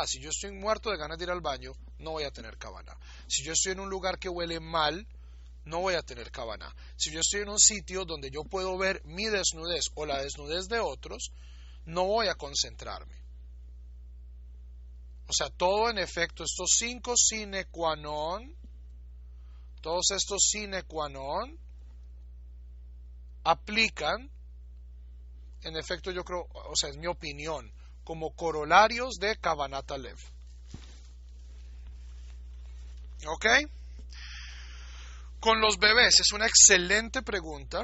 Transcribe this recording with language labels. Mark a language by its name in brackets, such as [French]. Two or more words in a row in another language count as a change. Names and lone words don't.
[Spanish] Si yo estoy muerto de ganas de ir al baño, no voy a tener Kavaná. Si yo estoy en un lugar que huele mal, no voy a tener Kavaná. Si yo estoy en un sitio donde yo puedo ver mi desnudez o la desnudez de otros, no voy a concentrarme. Todo en efecto, estos 5 [Latin] sine qua non, [Spanish] todos estos [Latin] sine qua non [Spanish] aplican, en efecto yo creo, es mi opinión, como corolarios de [Hebrew] כוונת הלב. [Spanish] ¿Ok? Con los bebés es una excelente pregunta.